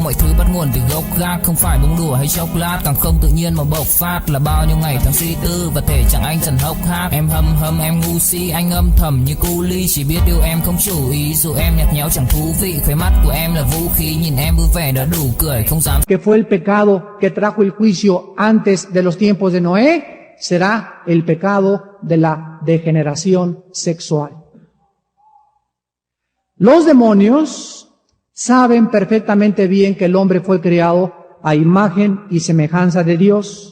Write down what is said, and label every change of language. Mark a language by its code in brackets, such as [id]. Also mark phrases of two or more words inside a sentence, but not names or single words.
[vi] Mọi thứ bắt nguồn từ gốc gác, không phải bông đùa hay chốc lát, càng không tự nhiên mà bộc phát là bao nhiêu ngày tháng suy tư và thể chẳng anh dần hốc hác. Em hâm em ngu si, anh âm thầm như cu ly, chỉ biết yêu em không chủ ý, dù em nhạt nhẽo chẳng thú vị. Khóe mắt của em là vũ khí, nhìn em vui vẻ đã đủ cười, không dám. [es] Que fue el pecado que trajo el juicio antes de los tiempos de Noé, será el pecado de la degeneración sexual. Los demonios saben perfectamente bien que el hombre fue creado a imagen y semejanza de Dios.